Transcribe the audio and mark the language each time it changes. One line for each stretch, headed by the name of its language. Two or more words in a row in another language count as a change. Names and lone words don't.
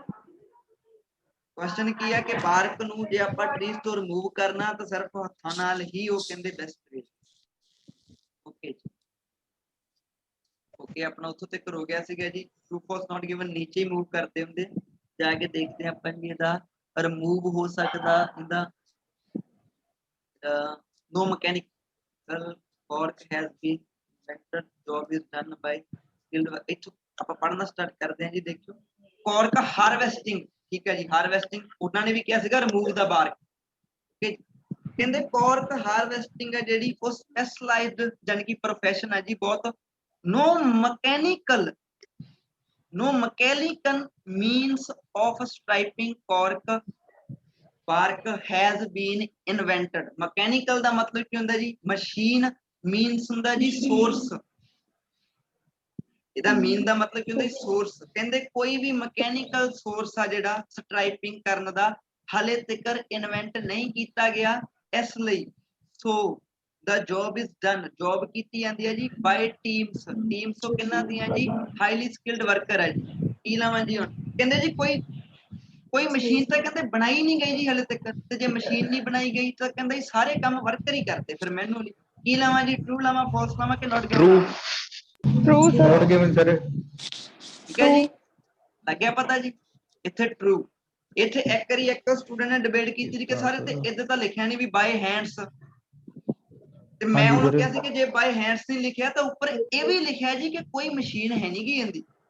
Punjabi: ਕੁਐਸਚਨ ਕੀ ਆ ਕਿ ਬਾਰਕ ਨੂੰ ਜੇ ਆਪਾਂ ਟਰੀਜ਼ ਤੋਂ ਰਿਮੂਵ ਕਰਨਾ ਤਾਂ ਸਿਰਫ ਹੱਥਾਂ ਨਾਲ ਹੀ, ਉਹ ਕਹਿੰਦੇ
English: best way.
Punjabi: ਓਕੇ ਜੀ, ਓਕੇ ਆਪਣਾ ਉੱਥੋਂ ਤੱਕ ਹੋ ਗਿਆ ਸੀਗਾ ਜੀ।
English: true false not given
Punjabi: ਨੀਚੇ ਹੀ ਮੂਵ ਕਰਦੇ ਹੁੰਦੇ, ਜਾ ਕੇ ਦੇਖਦੇ ਹਾਂ ਆਪਾਂ ਜੀ ਇਹਦਾ ਰਿਮੂਵ ਹੋ ਸਕਦਾ।
English: ਇਹਦਾ no mechanical work has been invented, job is done by skilled work।
Punjabi: ਇੱਥੋਂ ਆਪਾਂ ਪੜ੍ਹਨਾ ਸਟਾਰਟ ਕਰਦੇ ਹਾਂ ਜੀ। ਦੇਖਿਓ
English: cork harvesting,
Punjabi: ਠੀਕ ਹੈ ਜੀ। ਹਾਰਵੈਸਟਿੰਗ ਉਹਨਾਂ ਨੇ ਵੀ ਕਿਹਾ ਸੀਗਾ ਰਿਮੂਵ ਦਾ ਬਾਰਕ। ਕਹਿੰਦੇ
English: cork harvesting
Punjabi: ਹੈ ਜਿਹੜੀ ਉਹ ਸਪੈਸ਼ਲਾਈਜ਼ਡ ਜਾਨੀ ਕਿ ਪ੍ਰੋਫੈਸ਼ਨ ਹੈ ਜੀ ਬਹੁਤ।
English: no mechanical means of striping cork bark has been invented।
Punjabi: mechanical ਦਾ ਮਤਲਬ ਕੀ ਹੁੰਦਾ ਜੀ, ਮਸ਼ੀਨ। means ਹੁੰਦਾ ਜੀ ਸੋਰਸ, ਇਹਦਾ ਮੀਨ ਦਾ ਮਤਲਬ ਕੀ ਹੁੰਦਾ ਜੀ ਸੋਰਸ। ਕਹਿੰਦੇ ਕੋਈ ਵੀ
English: mechanical source
Punjabi: ਆ ਜਿਹੜਾ ਸਟ੍ਰਾਈਪਿੰਗ ਕਰਨ ਦਾ ਹਾਲੇ ਤੱਕ ਇਨਵੈਂਟ ਨਹੀਂ ਕੀਤਾ ਗਿਆ, ਇਸ ਲਈ ਸੋ
English: the job is done, job
Punjabi: ਕੀਤੀ ਜਾਂਦੀ ਹੈ ਜੀ
English: by teams।
Punjabi: teams ਤੋਂ ਕਿੰਨਾ ਦੀਆਂ ਜੀ,
English: highly skilled worker
Punjabi: ਹੈ ਜੀ। ਕੀ ਲਾਵਾਂ ਜੀ ਹੁਣ, ਕਹਿੰਦੇ ਜੀ ਕੋਈ ਮਸ਼ੀਨ ਤਾਂ ਕਹਿੰਦੇ ਬਣਾਈ ਨਹੀਂ ਗਈ ਜੀ ਹਾਲੇ ਤੱਕ, ਤੇ ਜੇ ਮਸ਼ੀਨ ਨਹੀਂ ਬਣਾਈ ਗਈ ਤਾਂ ਕਹਿੰਦਾ ਜੀ ਸਾਰੇ ਕੰਮ ਵਰਕਰ ਹੀ ਕਰਦੇ ਫਿਰ ਮੈਨੂਅਲੀ। ਕੀ ਲਾਵਾਂ ਜੀ, ਟਰੂ ਲਾਵਾਂ, ਫਾਲਸ ਲਾਵਾਂ ਕਿ
English: not given? True, sir. Not given, sir।
Punjabi: ਠੀਕ ਹੈ ਜੀ, ਲੱਗਿਆ ਪਤਾ ਜੀ। ਇੱਥੇ ਟਰੂ, ਇੱਥੇ ਇੱਕ ਵਾਰੀ ਇੱਕ ਸਟੂਡੈਂਟ ਨੇ ਡਿਬੇਟ ਕੀਤੀ ਸੀ ਕਿ ਸਾਰੇ ਤੇ ਇੱਦਾਂ ਤਾਂ ਲਿਖਿਆ ਨਹੀਂ ਵੀ
English: by hands,
Punjabi: ਤੇ ਮੈਂ ਉਹਨੂੰ ਕਿਹਾ ਸੀ ਕਿ ਜੇ
English: by hands
Punjabi: ਨਹੀਂ ਲਿਖਿਆ ਤਾਂ ਉੱਪਰ ਇਹ ਵੀ ਲਿਖਿਆ ਜੀ ਕਿ ਕੋਈ ਮਸ਼ੀਨ ਹੈ ਨਹੀਂ ਗੀ ਇਹਦੀ।